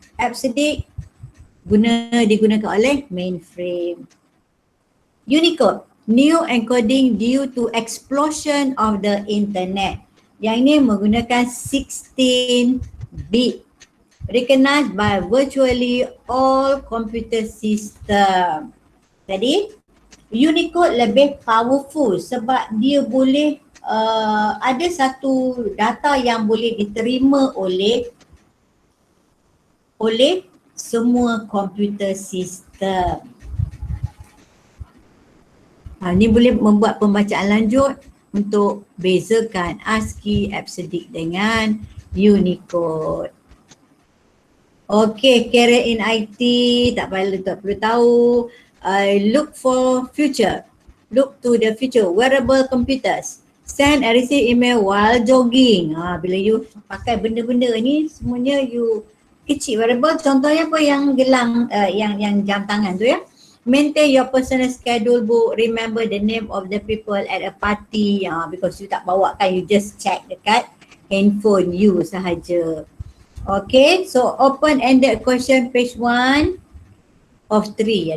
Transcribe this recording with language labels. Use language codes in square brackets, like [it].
[ms] EBCDIC digunakan oleh mainframe. [en] Unicode, new encoding due to explosion of the internet. [ms] Yang ini menggunakan 16 bit. [en] Recognized by virtually all computer system. [ms] Jadi, Unicode lebih powerful sebab dia boleh ada satu data yang boleh diterima oleh semua komputer sistem. Ini boleh membuat pembacaan lanjut untuk bezakan ASCII EBCDIC dengan Unicode. [en] Okay, career in IT, [ms] tak perlu tahu. [en] Look for future. Look to the future. Wearable computers. Send and receive email while jogging. [ms] Bila you pakai benda-benda ni, semuanya you kecil wearable. Contohnya apa yang gelang, yang jam tangan tu ya. [en] Maintain your personal schedule book. Remember the name of the people at a party. [ms] Because you tak bawa kan, [en] you just check [ms] dekat handphone you sahaja. [en] Okay, so open-ended question page 1 of 3.